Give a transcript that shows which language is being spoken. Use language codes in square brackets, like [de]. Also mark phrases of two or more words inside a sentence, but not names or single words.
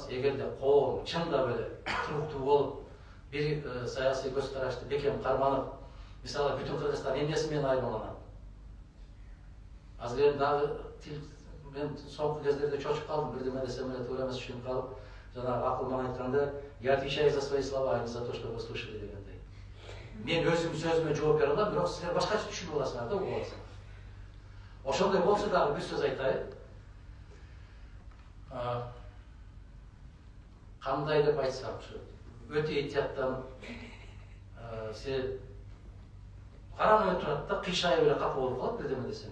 [ky] Эгерде коом чындап эле туруктуу болуп, бир саясий көз карашты бекем карманып, мисалы бүтүн Кыргызстан эмнеси менен айырмаланат? Азыр эми дагы мен соңку кездерде чочуп калдым, бирдеме десем эле туура эмес түшүнүп калып, жанагы акылман айтканда, [ru] я отвечаю за свои слова, а не за то, что вы слышали дегендей. [ky] Мен өзүм сөзүмө жооп бере алам, бирок силер башкача түшүнүп аласыңар да, угуп аласыңар. Ошондой болсо дагы бир сөз айтайын. Кандай деп айтсам, өтө этияттан себеп каранып турат да, кыйшайып эле капа болуп калат бирдеме десем.